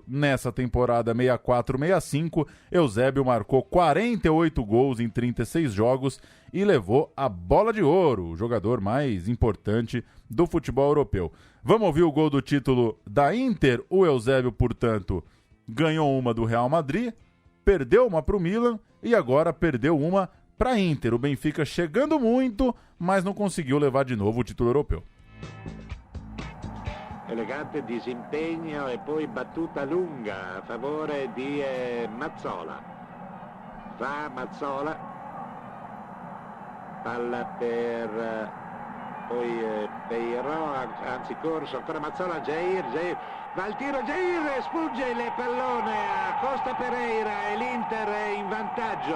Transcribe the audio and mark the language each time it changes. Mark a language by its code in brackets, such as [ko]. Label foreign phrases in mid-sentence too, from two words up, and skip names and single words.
[pt] Nessa temporada 64-65, Eusébio marcou 48 gols em 36 jogos e levou a bola de ouro, o jogador mais importante do futebol europeu. Vamos ouvir o gol do título da Inter? O Eusébio, portanto, ganhou uma do Real Madrid, perdeu uma para o Milan e agora perdeu uma para a Inter. O Benfica chegando muito, mas não conseguiu levar de novo o título europeu. [it] Elegante disimpegno e poi battuta lunga a favore di Mazzola. Va Mazzola, palla per poi Peirò, anzi corso ancora Mazzola, Jair, va al tiro, Jair sfugge il pallone a Costa Pereira e l'Inter è in vantaggio.